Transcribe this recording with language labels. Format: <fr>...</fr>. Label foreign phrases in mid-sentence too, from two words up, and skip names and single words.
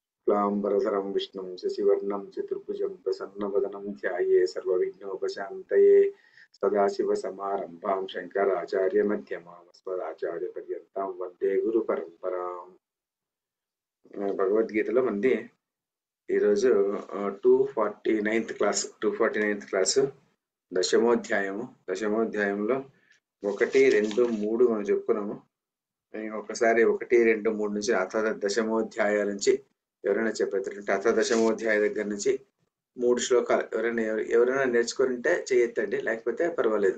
<sa>शुक्लांबरधरं विष्णुं शशिवर्णं चतुर्भुजं प्रसन्नवदनं ध्याये सर्वविघ्नोपशान्तये सदाशिवसमारम्भां शङ्कराचार्यमध्यमाम् अस्मदाचार्यपर्यन्तां वन्दे गुरुपरम्पराम्।</sa> <te>భగవద్గీతలో మంది ఈరోజు 249th క్లాసు దశమోధ్యాయంలో 1, 2, 3 మనం చెప్పుకున్నాము. ఒకసారి 1, 2, 3 నుంచి అథ దశమోధ్యాయాల నుంచి ఎవరైనా చెప్పేటంటే అథ దశమోధ్యాయ దగ్గర నుంచి 3 శ్లోకాలు ఎవరైనా నేర్చుకుంటే చేయొద్దండి, లేకపోతే పర్వాలేదు.</te>